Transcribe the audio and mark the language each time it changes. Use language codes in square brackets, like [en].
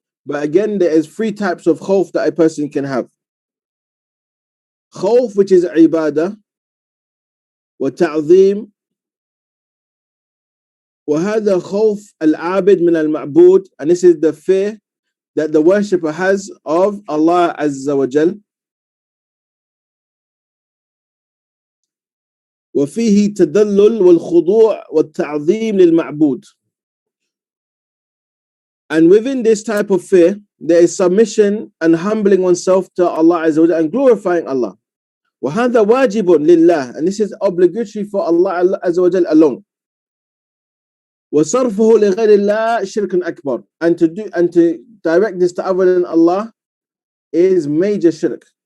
[en] But again, there is 3 types of khawf that a person can have. Khawf, which is ibadah, wa ta'zeem, [ar] wa hadha khawf al-abid min al-ma'bud, [en] and this is the fear that the worshipper has of Allah Azza wa Jal. [ar] وفيه تدلل والخضوع والتعظيم للمعبود. [en] And within this type of fear, there is submission and humbling oneself to Allah Azza wa Jalla and glorifying Allah. [ar] وهذا واجب لله, [en] and this is obligatory for Allah Azza wa Jalla alone. [ar] وصرفه لغير الله شرك أكبر, [en] and to direct this to other than Allah is major shirk.